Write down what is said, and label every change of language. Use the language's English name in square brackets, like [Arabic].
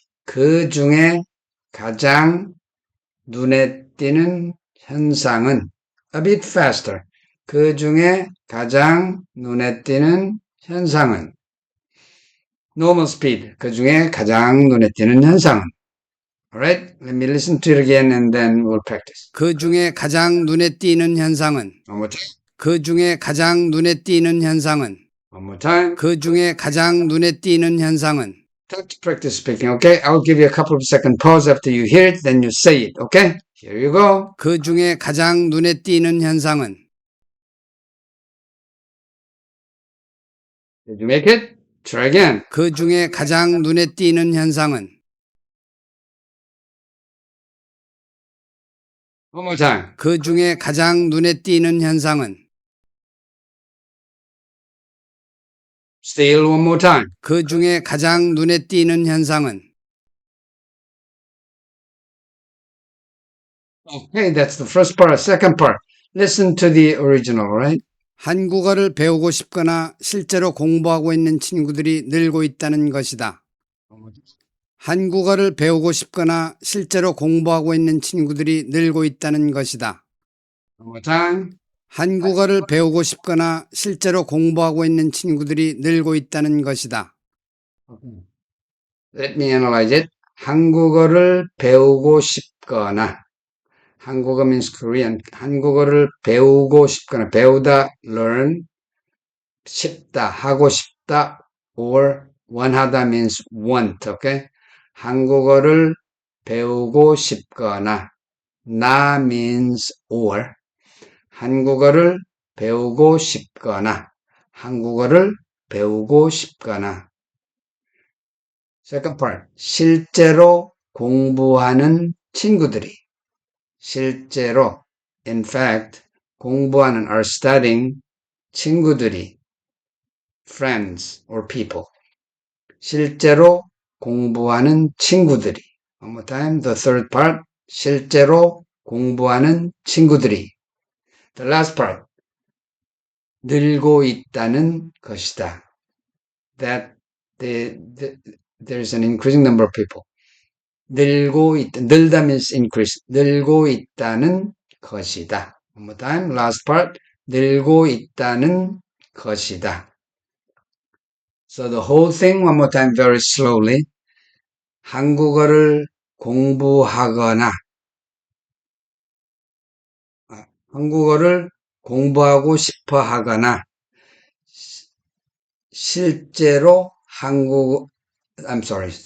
[Korean] 그 중에 가장 눈에 띄는 현상은 [English] a bit faster. [Korean] 그 중에 가장 눈에 띄는 현상은 [English] normal speed. [Korean] 그 중에 가장 눈에 띄는 현상은. [English] Alright, let me listen to it again and then we'll practice. [Korean] 그 중에 가장 눈에 띄는 현상은, [English] One more time. [Korean] 그 중에 가장 눈에 띄는 현상은, [English] One more time. [Korean] 그 중에 가장 눈에 띄는 현상은. [English] Time to practice speaking, okay? I'll give you a couple of second pause after you hear it, then you say it, okay? Here you go. [Korean] 그 중에 가장 눈에 띄는 현상은. [English] Did you make it? Try again. [Korean] 그 중에 가장 눈에 띄는 현상은. [English] One more time. [Korean] 그 중에 가장 눈에 띄는 현상은. [English] Still one more time. [Korean] 그 중에 가장 눈에 띄는 현상은. [English] Okay, that's the first part. Second part. Listen to the original, right? [Korean] 한국어를 배우고 싶거나 실제로 공부하고 있는 친구들이 늘고 있다는 것이다. 한국어를 배우고 싶거나 실제로 공부하고 있는 친구들이 늘고 있다는 것이다. [English] One more time. [Korean] 한국어를 배우고 싶거나 실제로 공부하고 있는 친구들이 늘고 있다는 것이다. [English] Let me analyze it. [Korean] 한국어를 배우고 싶거나 한국어 [English] means Korean. [Korean] 한국어를 배우고 싶거나 배우다 learn 싶다 하고 싶다 or 원하다 [English] means want. Okay? [Korean] 한국어를 배우고 싶거나 나 means or 한국어를 배우고 싶거나 한국어를 배우고 싶거나 [English] Second part. [Korean] 실제로 공부하는 친구들이 [English] 실제로 in fact 공부하는 are studying 친구들이 friends or people 실제로 공부하는 친구들이 one more time the third part 실제로 공부하는 친구들이 the last part [Korean] 늘고 있다는 것이다 [English] that there's an increasing number of people 늘다 means increase. [Korean] 늘고 있다는 것이다. [English] One more time. Last part. [Korean] 늘고 있다는 것이다. [English] So the whole thing one more time very slowly. [Korean] 한국어를 공부하거나 한국어를 공부하고 싶어 하거나 실제로 [English] I'm sorry.